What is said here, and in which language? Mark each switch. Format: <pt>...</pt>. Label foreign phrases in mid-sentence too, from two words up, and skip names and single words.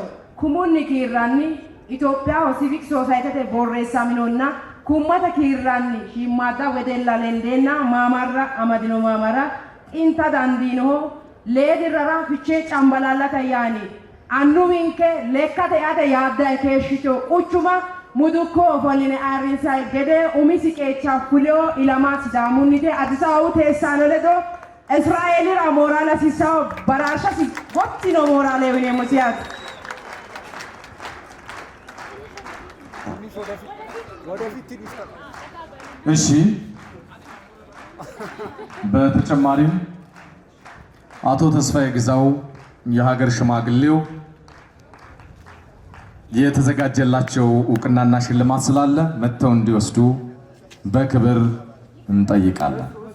<sid>kumunni kiirranni Itoophiyaho</sid> <en>civic societyete</en> <sid>borreessaminonna kummata kiirranni shiimmaadda wedella lendeenna maamarra amadino maamara xinta dandiinoho leedirrara fichee cambalaallata yaani annuwinke lekkate ate yaadda keeshshito quchuma mudukko ofolline ayirrinsay gede umisi qeecha fuleo ilama sidaamunnite Addisaawu teessaano ledo Israa'eelira mooraala hasiissawo baraarshasi gottino mooraale yineemmosi yaate.</sid> <am>እሺ በተጨማሪም አቶ ተስፋዬ ግዛው የሀገር ሽማግሌው የተዘጋጀላቸው እውቅናና ሽልማት ስላለ መጥተው እንዲወስዱ በክብር እንጠይቃለን።</am>